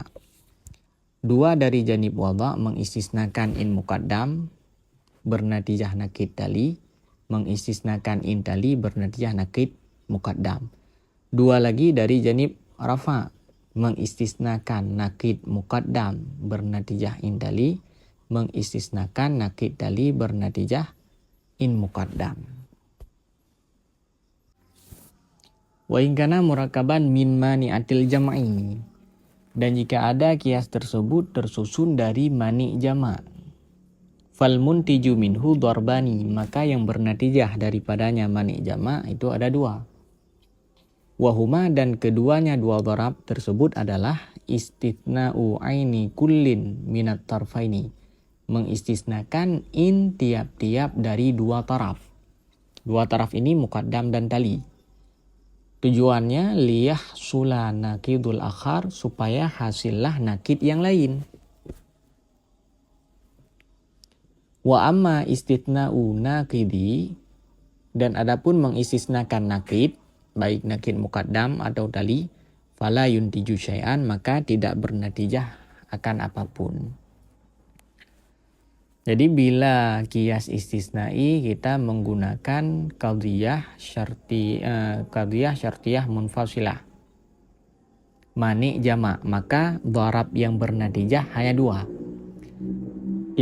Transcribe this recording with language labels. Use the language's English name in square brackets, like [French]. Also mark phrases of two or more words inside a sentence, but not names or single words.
[Indonesian] 2 dari janib wadha mengistisnakan [Arabic] عين مقدم [Indonesian] bernatijah [Arabic] نقيض تال, [Indonesian] mengistisnakan [Arabic] عين تال [Indonesian] bernatijah [Arabic] نقيض مقدم. [Indonesian] 2 lagi dari janib rafa mengistisnakan [Arabic] نقيض مقدم [Indonesian] bernatijah [Arabic] عين تال, [Indonesian] mengistisnakan [Arabic] نقيض تال [Indonesian] bernatijah [Arabic] عين مقدم. وإن كان مركبا من مانعة الجمع, [Indonesian] dan jika ada kias tersebut tersusun dari [Arabic] مانع جمع', فالمنتج منه ضربان, [Indonesian] maka yang bernatijah daripadanya [Arabic] مانع جمع' [Indonesian] itu ada 2. Wahuma, dan keduanya 2 dharab tersebut adalah [Arabic] استثناء عين كل من الطرفين, [Indonesian] mengistisnakan in tiap-tiap dari 2 taraf. 2 taraf ini muqaddam dan tali. Tujuannya [Arabic] ليحصل نقيض الآخر, [Indonesian] supaya hasillah nakid yang lain. [Arabic] وأما استثناء النقيض, [Indonesian] dan adapun mengistisnakan nakid, baik [Arabic] نقيض مقدم [Indonesian] atau tali, [Arabic] فلا ينتج شيئا, [Indonesian] maka tidak bernatijah akan apapun. Jadi bila [Arabic] قياس استثنائي [Indonesian] kita menggunakan [Arabic] قضية شرطية منفصلة مانع جمع', [Indonesian] maka dharab yang bernatijah hanya 2.